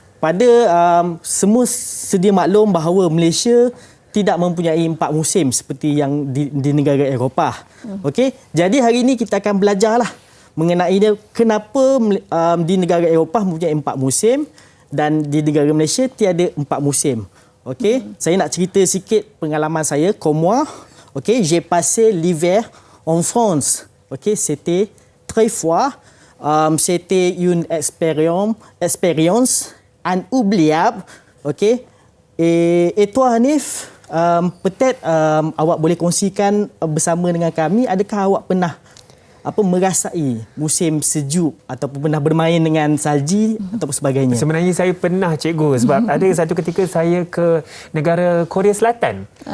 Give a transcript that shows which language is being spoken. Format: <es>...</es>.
<ms>Pada semua sedia maklum bahawa Malaysia tidak mempunyai 4 musim seperti yang di negara Eropah. Okey. Jadi hari ini kita akan belajarlah mengenai dia kenapa di negara Eropah mempunyai 4 musim dan di negara Malaysia tiada 4 musim. Okey, saya nak cerita sikit pengalaman saya.</ms> <fr>Comme moi, okey, j'ai passé l'hiver en France. Okey, c'était très froid. C'était une expérience inoubliable. Okey. Et toi Hanif, peut-être</fr> <ms>awak boleh kongsikan bersama dengan kami, adakah awak pernah merasai musim sejuk ataupun pernah bermain dengan salji ataupun sebagainya? Sebenarnya saya pernah, cikgu, sebab ada satu ketika saya ke negara Korea Selatan.</ms>